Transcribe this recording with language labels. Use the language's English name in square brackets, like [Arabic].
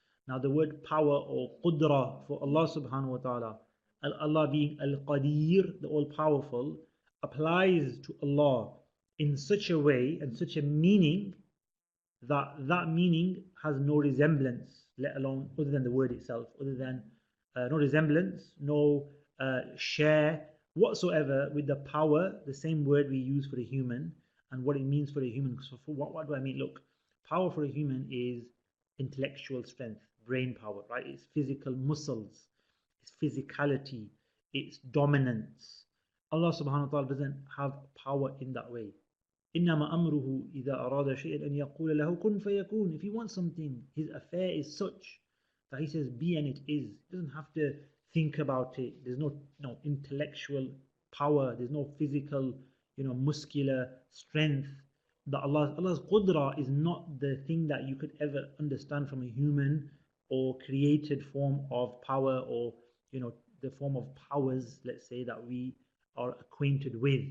[English] Now the word power or qudra for Allah subhanahu wa ta'ala, Allah being al-qadir, the all-powerful, applies to Allah in such a way and such a meaning that meaning has no resemblance, let alone other than the word itself, other than no resemblance, no share whatsoever with the power, the same word we use for a human and what it means for a human. So for what do I mean? Look, power for a human is intellectual strength, brain power, right? It's physical muscles, it's physicality, it's dominance. Allah subhanahu wa ta'ala doesn't have power in that way. [Arabic] إنما أمره إذا أراد شيئا أن يقول له كن فيكون. [English] If he wants something, his affair is such that he says be and it is. He doesn't have to think about it. There's no intellectual power. There's no physical, muscular strength. That Allah's qudra is not the thing that you could ever understand from a human or created form of power, or the form of powers, let's say, that we are acquainted with.